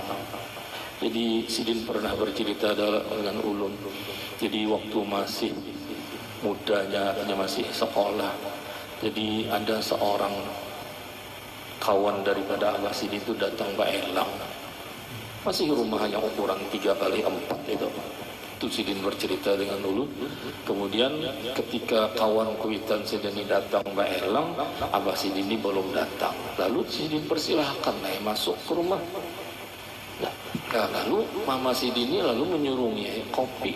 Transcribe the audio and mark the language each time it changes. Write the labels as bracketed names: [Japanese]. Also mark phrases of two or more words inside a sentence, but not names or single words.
[Indonesian] Jadi Sidin pernah bercerita dengan ulun. Jadi waktu masih mudanya, masih sekolah, jadi ada seorang kawan daripada Abah Sidin itu datang Mbak Elang. Masih rumah yang ukuran 3x4 itu. Itu Sidin bercerita dengan Ulun. Kemudian ketika kawan kuitan Sidin datang Mbak Elang, Abah Sidin ini belum datang. [Banjar] Lalu Sidin persilahkan masuk ke rumah. Nah, lalu Mama Sidin ini lalu menyurungi kopi.